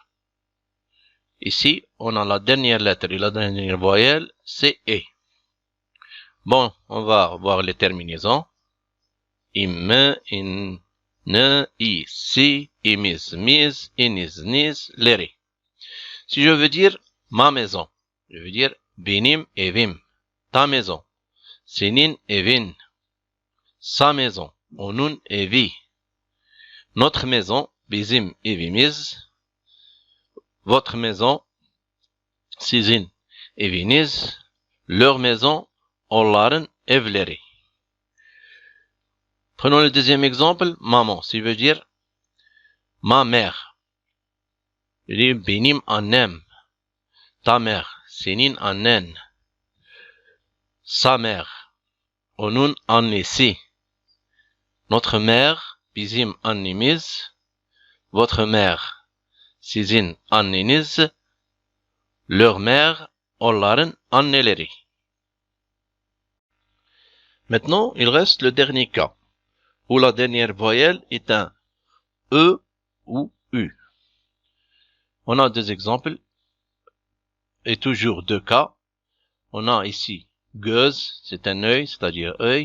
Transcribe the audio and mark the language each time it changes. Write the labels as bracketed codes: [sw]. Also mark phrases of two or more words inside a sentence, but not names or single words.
[fr] Ici, on a la dernière lettre et la dernière voyelle, c'est E. Bon, on va voir les terminaisons. [tr] Im, in, ne, i, si, imiz, miz, iniz, niz, leri. [fr] Si je veux dire ma maison, je veux dire [tr] benim evim, [fr] ta maison, [tr] senin evin, [fr] sa maison, [tr] onun evi, [fr] notre maison, [tr] bizim evimiz, [fr] votre maison, [tr] sizin eviniz, [fr] leur maison, [tr] onların evleri. [fr] Prenons le deuxième exemple, maman, si je veux dire ma mère. Je dis [tr] benim annem, [fr] ta mère, [tr] senin annen, [fr] sa mère, [tr] onun annesi, [fr] notre mère, [tr] bizim annemiz, [fr] votre mère, [tr] sizin anneniz, [fr] leur mère, [tr] onların anneleri. [fr] Maintenant, il reste le dernier cas, où la dernière voyelle est un E ou U. On a deux exemples, et toujours deux cas. On a ici göz, c'est un œil, c'est-à-dire œil.